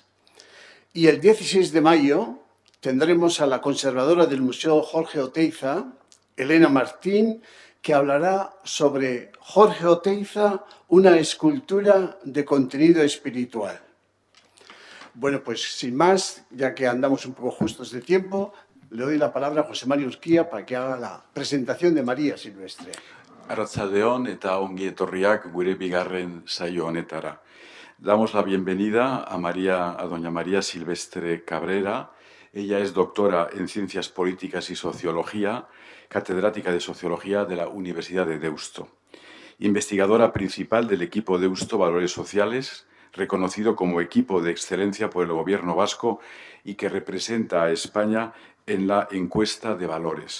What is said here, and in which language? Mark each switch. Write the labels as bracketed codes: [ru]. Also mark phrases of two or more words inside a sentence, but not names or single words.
[es] Y el 16 de mayo tendremos a la conservadora del Museo Jorge Oteiza, Elena Martín, que hablará sobre Jorge Oteiza, una escultura de contenido espiritual. Bueno, pues sin más, ya que andamos un poco justos de tiempo, le doy la palabra a José María Urquía para que haga la presentación de María Silvestre. [eu] Arratsaldeon eta ongi etorriak gure bigarren saio honetara. [es] Damos la bienvenida a doña María Silvestre Cabrera. Ella es doctora en Ciencias Políticas y Sociología, catedrática de Sociología de la Universidad de Deusto, investigadora principal del equipo Deusto Valores Sociales, reconocido como equipo de excelencia por el Gobierno vasco y que representa a España en la encuesta de valores.